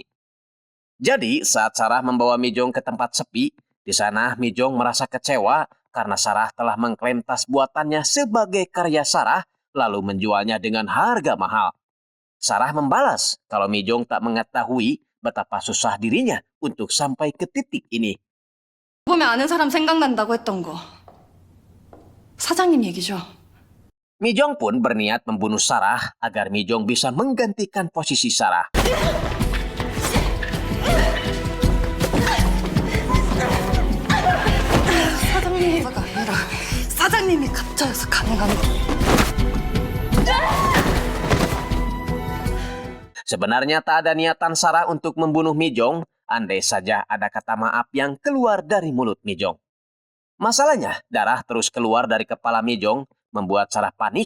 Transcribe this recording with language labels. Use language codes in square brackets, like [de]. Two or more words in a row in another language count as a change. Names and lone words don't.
[id] Jadi, saat Sarah membawa Mi-jong ke tempat sepi, di sana Mi-jong merasa kecewa karena Sarah telah mengklaim tas buatannya sebagai karya Sarah, lalu menjualnya dengan harga mahal. Sarah membalas kalau Mi-jong tak mengetahui betapa susah dirinya untuk sampai ke titik ini. [ko] 보면 아는 사람 생각난다고 했던 거. 사장님 얘기죠. [id] Mi-jong pun berniat membunuh Sarah agar Mi-jong bisa menggantikan posisi Sarah. [ko] 사장님이 아니라 사장님이 가짜여서 가능한 거. [id] Sebenarnya tak ada niatan Sarah untuk membunuh Mi-jong, andai saja ada kata maaf yang keluar dari mulut Mi-jong. Masalahnya, darah terus keluar dari kepala Mi-jong, membuat Sarah panik.